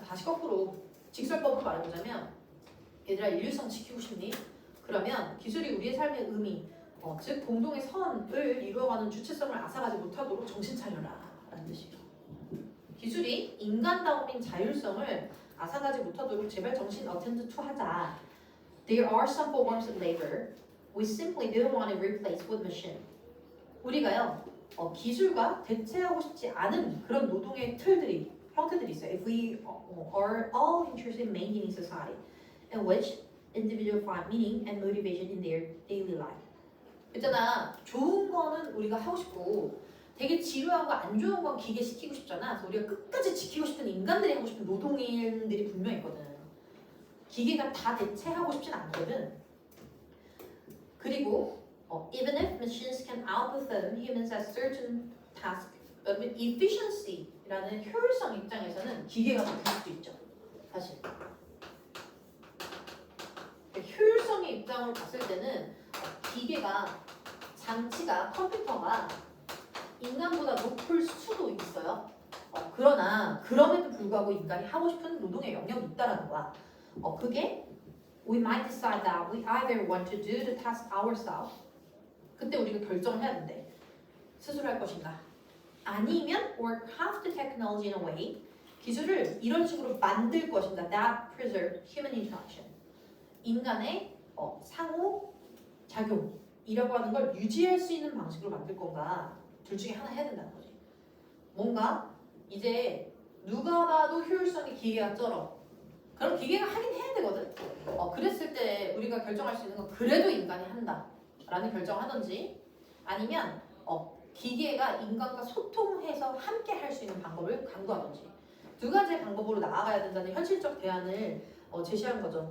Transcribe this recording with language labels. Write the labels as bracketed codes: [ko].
[ko] 다시 거꾸로 직설법으로 말해보자면, 얘들아 인류성 지키고 싶니? 그러면 기술이 우리의 삶의 의미, 즉 공동의 선을 이루어가는 주체성을 앗아가지 못하도록 정신 차려라 라는 뜻이에요. 기술이 인간다움인 자율성을 앗아가지 못하도록 제발 정신 attend to 하자. [en] There are some forms of labor we simply don't want to replace with machine. [ko] 우리가요 기술과 대체하고 싶지 않은 그런 노동의 형태들이 있어요. [en] If we are all interested in maintaining society in which individuals find meaning and motivation in their daily life. [ko] 있잖아, 좋은 거는 우리가 하고 싶고 되게 지루하고 안 좋은 건 기계시키고 싶잖아. 그래서 우리가 끝까지 지키고 싶은 인간들이 하고 싶은 노동일들이 분명히 있거든. 기계가 다 대체하고 싶진 않거든. [en] 그리고 even if machines can outperform humans at certain tasks, efficiency [ko] 라는 효율성 입장에서는 기계가 더 될 수도 있죠. 사실 효율성의 입장으로 봤을 때는 기계가 장치가 컴퓨터가 인간보다 높을 수도 있어요. 그러나 그럼에도 불구하고 인간이 하고 싶은 노동의 영역이 있다라는 거야. [en] 그게 we might decide that we either want to do the task ourselves. [ko] 그때 우리가 결정을 해야 된대. 스스로 할 것인가? 아니면 [en] or craft the technology in a way [ko] 기술을 이런 식으로 만들 것인가? [en] That preserve human interaction. [ko] 인간의 상호 작용이라고 하는 걸 유지할 수 있는 방식으로 만들 건가? 둘 중에 하나 해야 된다는 거지. 뭔가 이제 누가 봐도 효율성이 기계가 쩔어. 그럼 기계가 하긴 해야 되거든. 그랬을 때 우리가 결정할 수 있는 건 그래도 인간이 한다라는 결정을 하든지 아니면 기계가 인간과 소통해서 함께 할 수 있는 방법을 강구하든지 두 가지의 방법으로 나아가야 된다는 현실적 대안을 제시한 거죠.